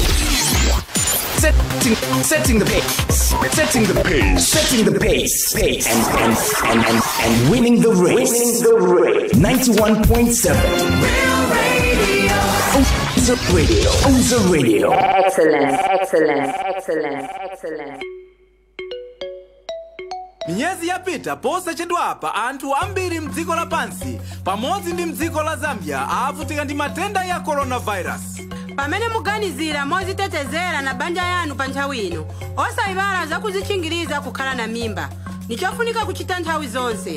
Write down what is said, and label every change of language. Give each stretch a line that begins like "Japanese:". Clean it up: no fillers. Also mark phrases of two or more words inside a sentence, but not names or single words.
English: Setting the pace. Setting the pace. Setting the pace. And winning the race. 91.7. Real radio. Excellent.
Nyanja: Minyezi yapita posa chedwapa anthu ambiri mdziko la pansi pamodzi ndi mdziko la Zambia avutika ndi matenda ya coronavirus. Pamene muganizira mozitetezera na banja yanu pa nthawi ino osaiwala zakuzichingiriza kukhala na mimba nichofunika kuchita nthawi zonse.